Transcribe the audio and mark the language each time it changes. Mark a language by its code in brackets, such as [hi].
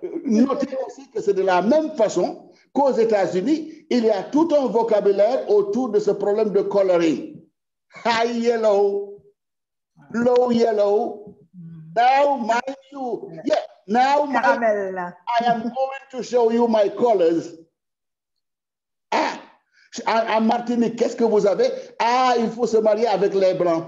[fr] notez aussi que c'est de la même façon qu'aux États-Unis, il y a tout un vocabulaire autour de ce problème de coloring. [en] High yellow, low yellow. Now, mind you, now I am going to show you my colors. [fr] En Martinique, qu'est-ce que vous avez? Ah, il faut se marier avec les Blancs.